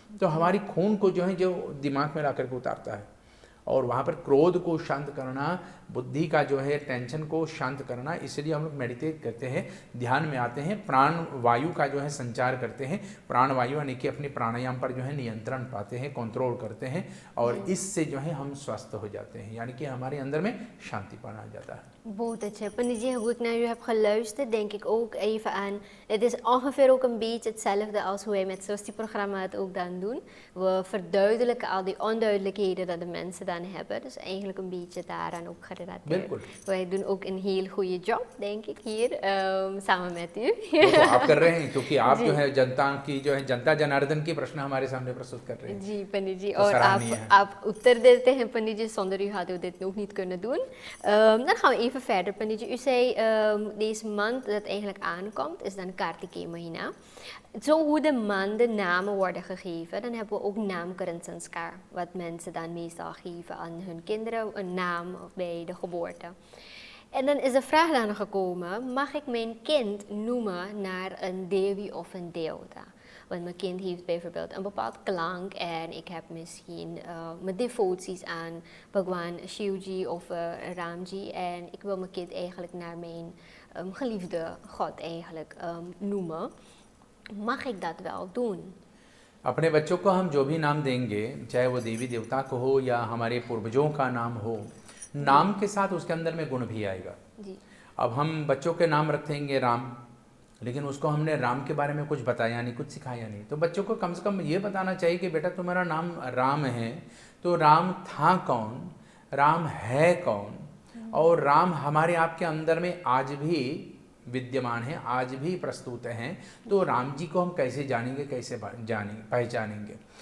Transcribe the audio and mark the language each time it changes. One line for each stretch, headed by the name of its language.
Hindi: तो हमारी खून को जो है जो दिमाग में ला करके उतारता है और वहाँ पर क्रोध को शांत करना, बुद्धि का जो है टेंशन को शांत करना, इसलिए हम लोग मेडिटेट करते हैं, ध्यान में आते हैं, प्राण वायु का जो है संचार करते हैं, प्राण वायु यानी कि अपने प्राणायाम पर जो है नियंत्रण पाते हैं, कंट्रोल करते हैं और इससे जो है हम स्वस्थ हो जाते हैं, यानी कि हमारे अंदर में शांतिपन आ जाता है। बहुत अच्छा पंडित जी,
Dutch: hoe ik naar u heb geluisterd, denk ik ook even aan, het is ongeveer ook een beetje hetzelfde als hoe wij met SOSTI-programma het ook dan doen. We verduidelijken al die onduidelijkheden dat de mensen dan hebben, dus eigenlijk een beetje daaraan ook gerelateerd. Wij doen ook een heel goede job, denk ik, hier samen met u.
Hindi: तो आप कर रहे हैं, क्योंकि आप जो है जनता की जो है जनता जनार्दन की प्रश्न हमारे सामने प्रस्तुत कर रहे हैं। जी पंडित जी, और आप उत्तर देते हैं पंडित जी,
Dutch: zonder u hadden we dit nog niet kunnen doen. Dan gaan we even verder pandit ji. U zei deze maand dat eigenlijk aankomt is dan Kartikeya Mahina. Zo hoe de maanden namen worden gegeven, dan hebben we ook naamkaran sanskar, wat mensen dan meestal geven aan hun kinderen, een naam bij de geboorte. En dan is de vraag dan gekomen, mag ik mijn kind noemen naar een devi of een deota? Want mijn kind heeft bijvoorbeeld een bepaald klank en ik heb misschien mijn devoties aan Bhagwan Shivji of Ramji en ik wil mijn kind eigenlijk naar mijn geliefde God eigenlijk noemen. Mag ik dat wel doen?
Hindi: अपने बच्चों को हम जो भी नाम देंगे, चाहे वो देवी देवता को हो या हमारे पूर्वजों का नाम हो, नाम के साथ उसके अंदर में गुण भी आएगा। जी। अब हम बच्चों के नाम रखेंगे राम, लेकिन उसको हमने राम के बारे में कुछ बताया नहीं, कुछ सिखाया नहीं, तो बच्चों को कम से कम ये बताना चाहिए कि बेटा तुम्हारा नाम राम है, तो राम था कौन, राम है कौन, और राम हमारे आपके अंदर में आज भी विद्यमान है, आज भी प्रस्तुत हैं, तो राम जी को हम कैसे जानेंगे, कैसे पहचानेंगे।